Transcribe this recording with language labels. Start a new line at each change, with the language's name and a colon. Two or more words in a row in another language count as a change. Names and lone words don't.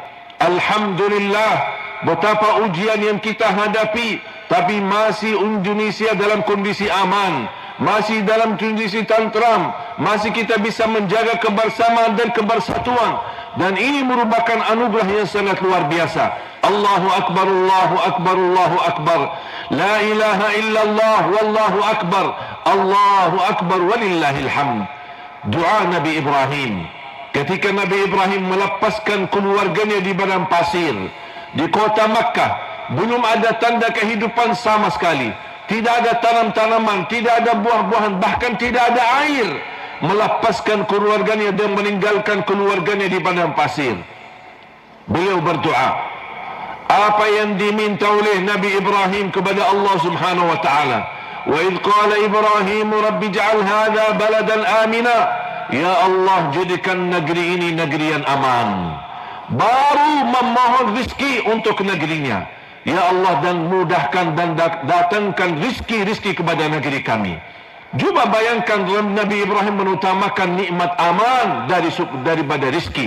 Indonesian: Alhamdulillah, betapa ujian yang kita hadapi, tapi masih Indonesia dalam kondisi aman, masih dalam kondisi tentram, masih kita bisa menjaga kebersamaan dan kebersatuan. Dan ini merupakan anugerah yang sangat luar biasa.
Arabic: الله أكبر، الله أكبر، الله أكبر. لا إله إلا الله والله أكبر. الله أكبر ولله الحمد.
Indonesian: Doa Nabi Ibrahim ketika Nabi Ibrahim melepaskan keluarganya di padang pasir di kota Makkah, belum ada tanda kehidupan sama sekali. Tidak ada tanam-tanaman, tidak ada buah-buahan, bahkan tidak ada air. Melepaskan keluarganya dan meninggalkan keluarganya di padang pasir. Beliau berdoa. Apa yang diminta oleh Nabi Ibrahim kepada Allah
Arabic: سبحانه وتعالى. وإذ قال إبراهيم رب اجعل هذا بلدا آمنا. يا الله,
Indonesian: jadikan negeri ini negeri yang aman. Baru memohon rizki untuk negerinya.
Arabic: يا الله,
Indonesian: dan mudahkan dan datangkan rizki-rizki kepada negeri kami. Cuba bayangkan Nabi Ibrahim mengutamakan nikmat aman daripada rizki.